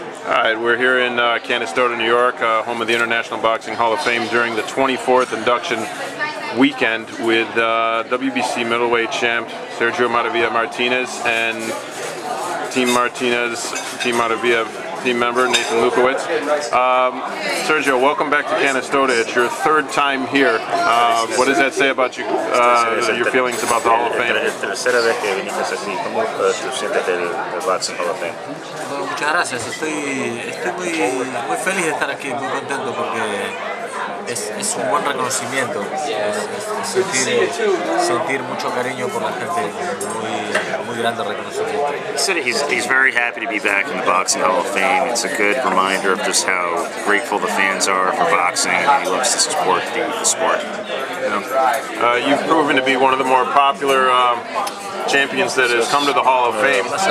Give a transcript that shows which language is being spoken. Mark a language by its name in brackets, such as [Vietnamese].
[English] All right, we're here in Canastota, New York, home of the International Boxing Hall of Fame during the 24th induction weekend with WBC middleweight champ Sergio Maravilla Martinez and Team Maravilla team member Nathan Lukowitz. Sergio, welcome back to Canastota. It's your third time here. What does that say about you, your feelings about the Hall of Fame? [Spanish] Tercera vez que viniste aquí. ¿Cómo te sientes del Boxing Hall of Fame? Bueno, muchas gracias. Estoy muy feliz de estar aquí, muy contento porque es un buen reconocimiento. Sentir mucho cariño por la gente, muy grande reconocimiento. [English] He said he's very happy to be back in the Boxing Hall of Fame. It's a good reminder of just how grateful the fans are for boxing, and he loves to support the sport. You've proven to be one of the more popular champions that has come to the Hall of Fame.